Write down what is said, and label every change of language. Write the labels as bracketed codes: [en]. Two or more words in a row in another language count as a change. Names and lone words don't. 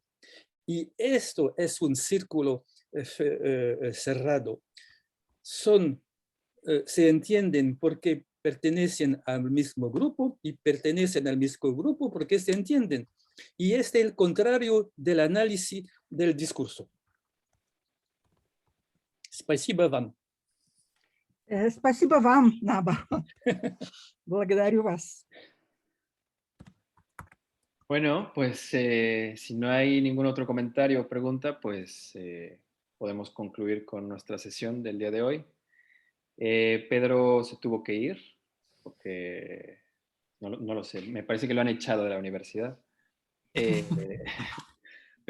[es] Y esto es un círculo cerrado. Se entienden porque pertenecen al mismo grupo y pertenecen al mismo grupo porque se entienden. Y este es el contrario del análisis del discurso. [ru] Спасибо вам. Спасибо вам, Naba. Благодарю вас. [es] Bueno, pues si no hay ningún otro comentario o pregunta, pues podemos concluir con nuestra sesión del día de hoy. Pedro se tuvo que ir porque no lo sé, me parece que lo han echado de la universidad.